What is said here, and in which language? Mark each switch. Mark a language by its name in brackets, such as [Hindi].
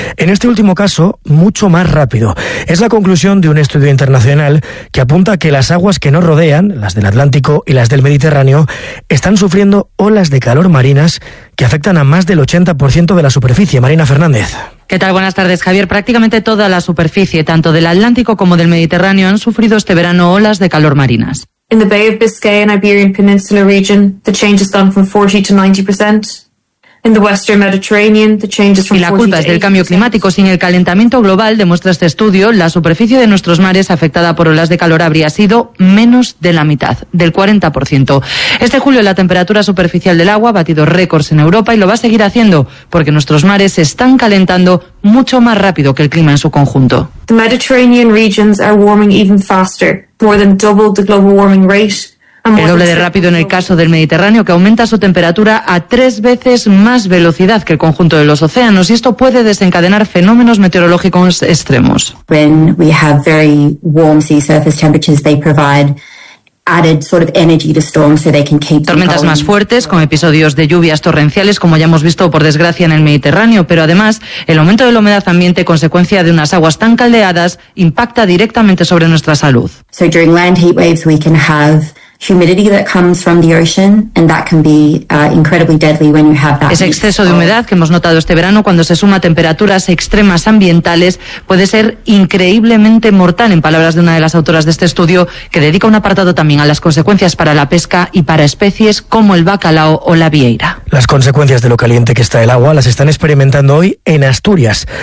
[Spanish] En este último caso, mucho más rápido. Es la conclusión de un estudio internacional que apunta que las aguas que nos rodean, las del Atlántico y las del Mediterráneo, están sufriendo olas de calor marinas que afectan a más del 80% de la superficie. Marina Fernández. ¿Qué tal? Buenas tardes, Javier. Prácticamente toda la superficie, tanto del Atlántico como del Mediterráneo, han sufrido este verano olas de calor marinas. [English] In the Bay of Biscay and Iberian Peninsula region, the change has gone from 40 to 90%. In the Western Mediterranean, the changes from [Spanish] y la culpa es del cambio climático. Sin el calentamiento global, demuestra este estudio, la superficie de nuestros mares afectada por olas de calor habría sido menos de la mitad, del 40%. Este julio la temperatura superficial del agua ha batido récords en Europa y lo va a seguir haciendo porque nuestros mares se están calentando mucho más rápido que el clima en su conjunto. [English] The Mediterranean regions are warming even faster, more than double the global warming rate. [Spanish] El doble de rápido en el caso del Mediterráneo, que aumenta su temperatura a 3 veces más velocidad que el conjunto de los océanos, y esto puede desencadenar fenómenos meteorológicos extremos. [English] When we have very warm sea surface temperatures, they provide added sort of energy to storms so they can keep [Spanish] tormentas más fuertes con episodios de lluvias torrenciales como ya hemos visto por desgracia en el Mediterráneo, pero además el aumento de la humedad ambiente consecuencia de unas aguas tan caldeadas impacta directamente sobre nuestra salud. [English] So during land heat waves we can have humidity that comes from the ocean and that can be incredibly deadly when you have that. [Spanish] Ese exceso de humedad que hemos notado este verano cuando se suma a temperaturas extremas ambientales puede ser increíblemente mortal, en palabras de una de las autoras de este estudio, que dedica un apartado también a las consecuencias para la pesca y para especies como el bacalao o la vieira. Las consecuencias de lo caliente que está el agua las están experimentando hoy en Asturias.